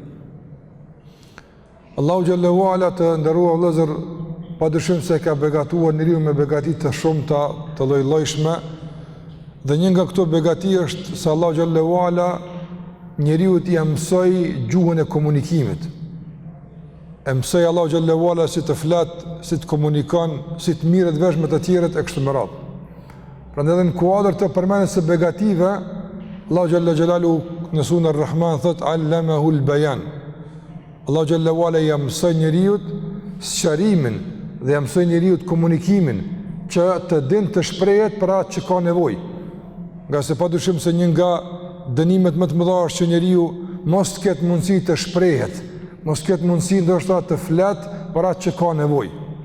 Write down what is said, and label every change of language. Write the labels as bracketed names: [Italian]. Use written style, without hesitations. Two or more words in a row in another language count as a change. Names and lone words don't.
[Albanian] Allahu [Arabic] جل وعلا [Albanian] të nderuar vëllezër, padyshim se ka begatuar njeriu me begati të shumta, të lloj-llojshme, dhe një nga këto begati është se Allahu [Arabic] جل وعلا [Albanian] njeriu t'i mësoi gjuhën e komunikimit. E mësoi Allahu [Arabic] جل وعلا [Albanian] si të flet, si të komunikon, si të mirret vesh me të tjerët e kështu me radhë. Prandaj edhe në kuadër të përmendes së begative, Allahu [Arabic] جل جلاله [Albanian] në surën Ar-Rahman thot [Arabic] علمه البيان. [Albanian] Allahu [Arabic] جل وعلا [Albanian] ja mëson njeriu sqarimin dhe ja mëson njeriu komunikimin që të dinë të shprehet për atë që ka nevojë. Nga se padyshim se një nga dënimet më të mëdha është që njeriu mos të ketë mundësi të shprehet, mos të ketë mundësi ndoshta të flet për atë që ka nevojë.